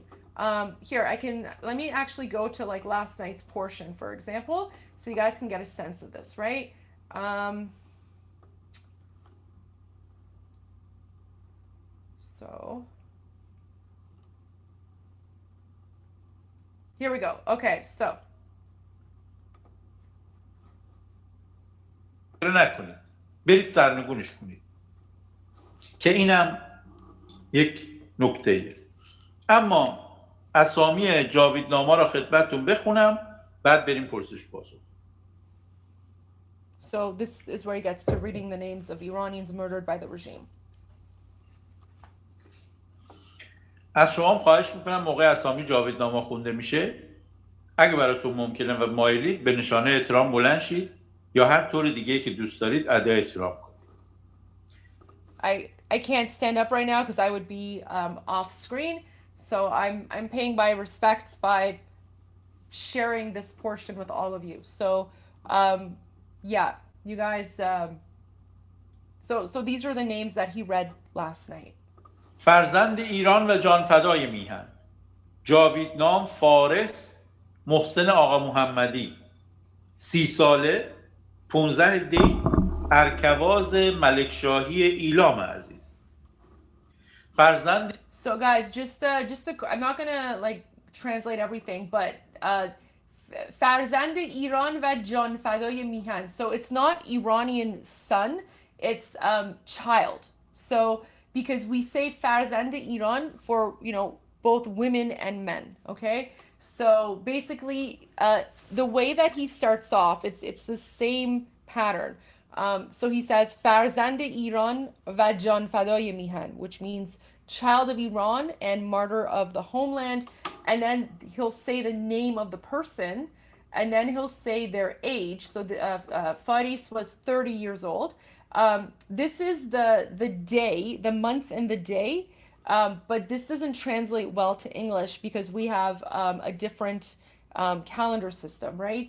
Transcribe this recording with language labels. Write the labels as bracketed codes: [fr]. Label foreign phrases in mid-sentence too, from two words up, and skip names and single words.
[en] Let me actually go to like last night's portion, for example, so you guys can get a sense of this, right? So here we go. Okay, so [fa] نکنید، برید سرنگونش کنید که اینم یک نکته‌ایه. اما اسامی جاویدنامه را خدمتتون بخونم، بعد بریم پرسش پاسخ. [en] So this is where he gets to reading the names of Iranians murdered by the regime. [fa] از شما خواهش میکنم موقع اسامی جاویدنامه خونده میشه، اگه براتون ممکنه و مایلید به نشانه احترام بلند شید یا هر طور دیگه که دوست دارید ادای احترام کنید. [en] I can't stand up right now because I would be off screen. So I'm paying my respects by sharing this portion with all of you. So yeah, you guys. So these are the names that he read last night. [fa] فرزند ایران و جانفدای میهن، جاویدنام فارس محسن آقا محمدی، 30 ساله، 15 دی، ارکواز ملکشاهی ایلام عزیز. فرزند [en] So guys, I'm not gonna like translate everything, but [fa] فرزند ایران و جانفدای میهن. [en] So it's not Iranian son, it's child. So because we say [fa] فرزند ایران [en] for both women and men, okay? So basically the way that he starts off, it's the same pattern. So he says [fa] فرزند ایران و جانفدای میهن, [en] which means child of Iran and martyr of the homeland, and then he'll say the name of the person, and then he'll say their age. So Faris was 30 years old. This is the day, the month and the day, but this doesn't translate well to English because we have a different calendar system, right?